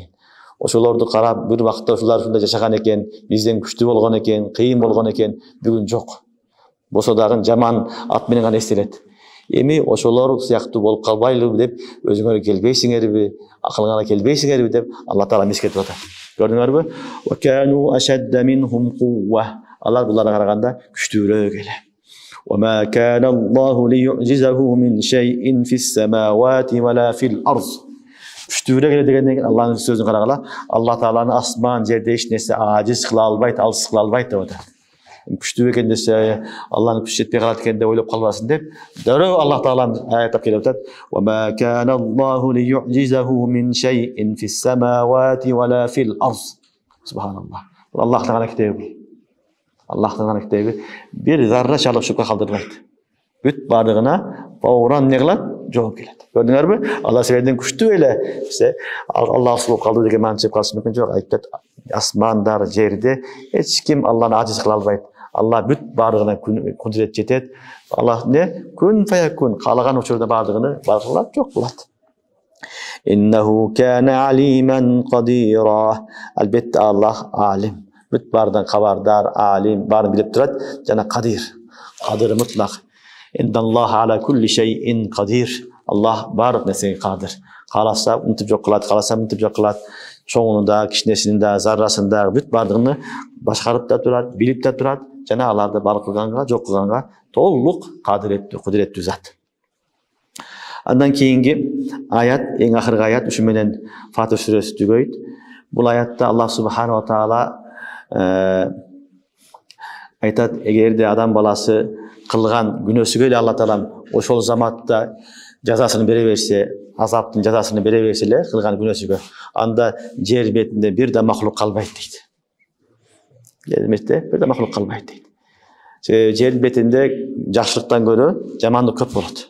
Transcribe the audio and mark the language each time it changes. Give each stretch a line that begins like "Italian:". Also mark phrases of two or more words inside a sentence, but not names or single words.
Kyrgyz: Ошолорду карап, бир вакытта ушулар ушундай жашаган экен, бизден күчтүү болгон экен, кыйын болгон экен, бүгүн жок. Болсо дагы жаман ат менен гана эстелет. Эми ошолор сыяктуу болуп калбайлыбы деп өзүңөр келбейсиңерби, акылыңарга келбейсиңерби деп Алла Таала мискетип атат. Көрдүңөрбү?
Arabic: وكانوا أشد منهم قوة.
Kyrgyz: Алар буларга караганда күчтүүрөөк эле.
Arabic: وما كان الله ليعجزه من شيء في السماوات ولا في الأرض.
Kyrgyz: Күчтүүрөөк эле дегенден Алланын сөзүн карагыла, Алла Тааланы асман, жерде эч нерсе ажиз кыла албайт, алыс кыла албайт деп атат. Күчтүү экен десе, Алланын күчү жетпей калат экен деп ойлоп калбасын деп, дөрөө Алла Тааланы аяттап келип атат.
Arabic: وما كان الله ليعجزه من شيء في السماوات ولا في الأرض.
Kyrgyz: Субханаллах. Бул Аллахтын гана китеби. Аллахтын гана китеби. Бир зарра шалып шупка калдырбайт. Бүт бардыгына фауран не кылат? Жооп келет. Көрдүңөрбү? Алла силерден күчтүү эле. Аллах болуп калды деген маани чыгып калышы мүмкүн жок. Айтат, асмандар, жерде эч ким Алланы ажиз кыла албайт. Алла бүт бардыгына кудурет жетет. Аллах
Arabic: كن فيكون,
Kyrgyz: каалаган учурда бардыгыны баркылап жок кылат.
Arabic: إنه كان عليما قديرا.
Kyrgyz: Албетте Аллах алим. Бүт бардыгын кабардар, алим, барын билип турат жана кадир.
Arabic: قادر مطلق. إن الله على كل شيء قدير.
Kyrgyz: Аллах бардык нерсеге кадир. Кааласа унутуп жок кылат, кааласа унутуп жок кылат. Чоңуну да, кичинесин да, заррасын да бүт бардыгын башкарып да турат, билип да турат. Жана аларды бар кылганга, жок кылганга толук кадиреттүү, кудуреттүү зат. Андан кийинки аят, эң акыркы аят, ушу менен Фатир сүрөсү түгөйт. Бул аятта Аллах
Arabic: سبحانه وتعالى
Kyrgyz: айтат, эгерде адам баласы кылган күнөөсүгө эле Алла Таалам ошол заматта жазасын бере берсе, азаптын жазасын бере берсе эле кылган күнөөсүгө, анда жер бетинде бир да махлук калбайт дейт. Жер бетинде бир да махлук калбайт дейт. Жер бетинде жакшылыктан көрө жамандык көп болот.